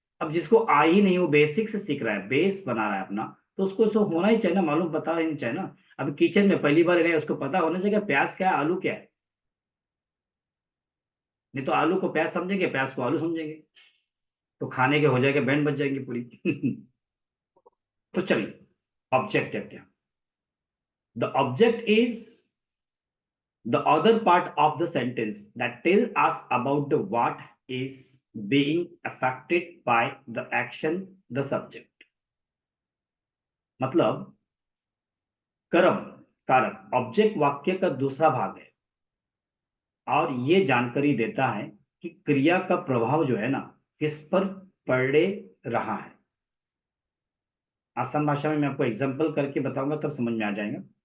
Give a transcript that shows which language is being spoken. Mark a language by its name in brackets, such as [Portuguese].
[Hindi] अब जिसको आ ही नहीं, वो बेसिक से सीख रहा है, बेस बना रहा है अपना, तो उसको सो होना ही चाहिए ना, मालूम पता ही नहीं चाहिए ना। अब किचन में पहली बार गए, उसको पता होना चाहिए कि प्याज क्या है, आलू क्या है। नहीं तो आलू को प्याज समझेंगे, प्याज को आलू समझेंगे, तो खाने के हो जाएगा, बैंड बच जाएंगे पूरी। तो चलिए ऑब्जेक्ट कहते हैं। [English] The object is the other part of the sentence that tell us about the what is being affected by the action the subject। [Hindi] मतलब कर्म कारक ऑब्जेक्ट वाक्य का दूसरा भाग है और ये जानकारी देता है कि क्रिया का प्रभाव जो है ना किस पर पड़े रहा है। आसान भाषा में मैं आपको एग्जांपल करके बताऊंगा तब समझ में आ जाएगा।